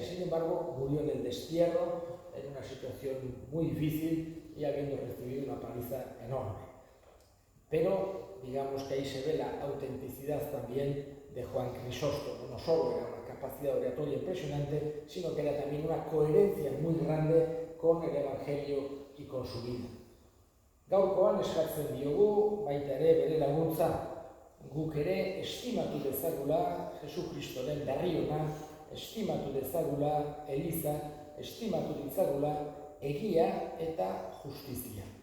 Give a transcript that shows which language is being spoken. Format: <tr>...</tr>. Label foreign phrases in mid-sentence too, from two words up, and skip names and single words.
<es>Sin embargo, murió en el destierro, en una situación muy difícil y habiendo recibido una paliza enorme. Pero digamos que ahí se ve la autenticidad también de Juan Crisóstomo. No solo era una capacidad oratoria impresionante, sino que era también una coherencia muy grande con el Evangelio y con su vida.</es> <eu>Gaurkoan eskatzen diogu, baita ere bere laguntza, guk ere estimatu dezagula Jesukristoren berri ona, estimatu dezagula Eliza, estimatu ditzagula egia eta justizia.</eu>